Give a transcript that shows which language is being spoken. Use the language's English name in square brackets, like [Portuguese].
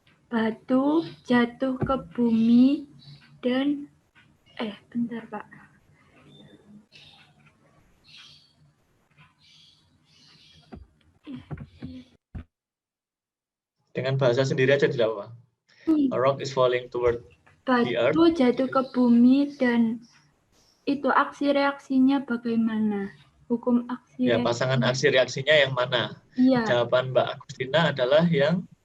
[Indonesian] Batu jatuh ke bumi dan bentar, Pak. Dengan bahasa sendiri aja tidak apa. [English] A rock is falling toward the earth. [Indonesian] Batu jatuh ke bumi dan itu aksi reaksinya bagaimana? Hukum aksi Ya, reaksi. pasangan aksi reaksinya yang mana? Iya. Jawaban Mbak Agustina adalah yang